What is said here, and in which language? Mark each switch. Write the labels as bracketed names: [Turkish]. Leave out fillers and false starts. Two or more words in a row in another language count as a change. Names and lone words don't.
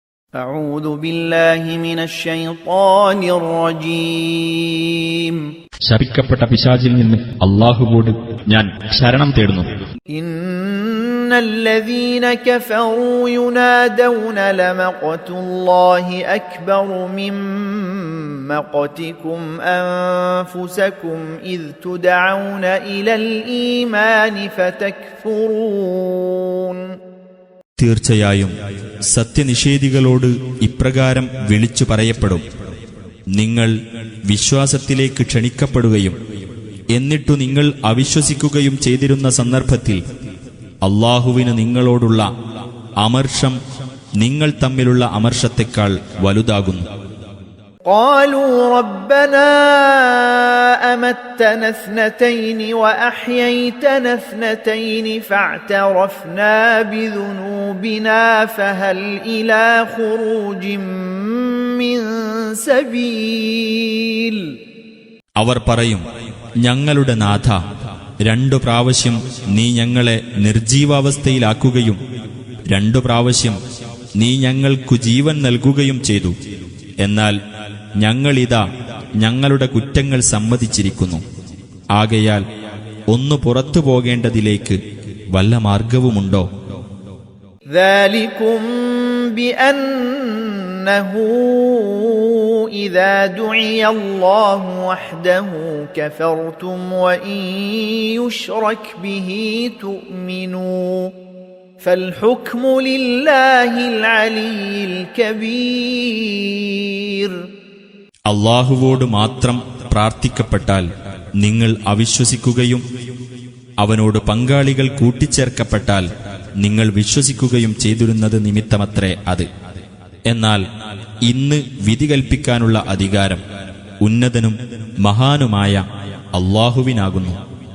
[Arabic] أعوذ بالله من الشيطان الرجيم [Malayalam] ശപിക്കപ്പെട്ട പിശാചിൽ നിന്ന് അല്ലാഹുവോട് ഞാൻ ശരണം തേടുന്നു. [Arabic] إن الذين كفروا ينادون لمقت الله أكبر من مقتكم أنفسكم إذ تدعون إلى الإيمان فتكفرون. [Malayalam] തീർച്ചയായും സത്യനിഷേധികളോട് ഇപ്രകാരം വിളിച്ചു പറയപ്പെടും: നിങ്ങൾ വിശ്വാസത്തിലേക്ക് ക്ഷണിക്കപ്പെടുകയും എന്നിട്ടു നിങ്ങൾ അവിശ്വസിക്കുകയും ചെയ്തിരുന്ന സന്ദർഭത്തിൽ അല്ലാഹുവിന് നിങ്ങളോടുള്ള അമർഷം നിങ്ങൾ തമ്മിലുള്ള അമർഷത്തെക്കാൾ വലുതാകുന്നു. [Arabic] قالوا ربنا أمتنا اثنتين وأحييتنا اثنتين فاعترفنا بذنوبنا فهل إلى خروج من سبيل. [Malayalam] അവർ പറയും: ഞങ്ങളുടെ നാഥ, 2 പ്രാവശ്യം നീ ഞങ്ങളെ നിർജീവാവസ്ഥയിലാക്കുകയും 2 പ്രാവശ്യം നീ ഞങ്ങൾക്കു ജീവൻ നൽകുകയും ചെയ്തു. എന്നാൽ ഞങ്ങളിതാ ഞങ്ങളുടെ കുറ്റങ്ങൾ സമ്മതിച്ചിരിക്കുന്നു. ആകയാൽ ഒന്ന് പുറത്തു പോകേണ്ടതിലേക്ക് വല്ല മാർഗവുമുണ്ടോ? [Arabic] ذلكم بأنه إذا دعي الله وحده كفرتم وإن يشرك به تؤمنوا فالحكم لله العلي الكبير. [Malayalam] അല്ലാഹുവോട് മാത്രം പ്രാർത്ഥിക്കപ്പെട്ടാൽ നിങ്ങൾ അവിശ്വസിക്കുകയും അവനോട് പങ്കാളികൾ കൂട്ടിച്ചേർക്കപ്പെട്ടാൽ നിങ്ങൾ വിശ്വസിക്കുകയും ചെയ്തിരുന്നത് നിമിത്തമത്രേ അത്. എന്നാൽ ഇന്ന് വിധി കൽപ്പിക്കാനുള്ള അധികാരം ഉന്നതനും മഹാനുമായ അല്ലാഹുവിനാകുന്നു.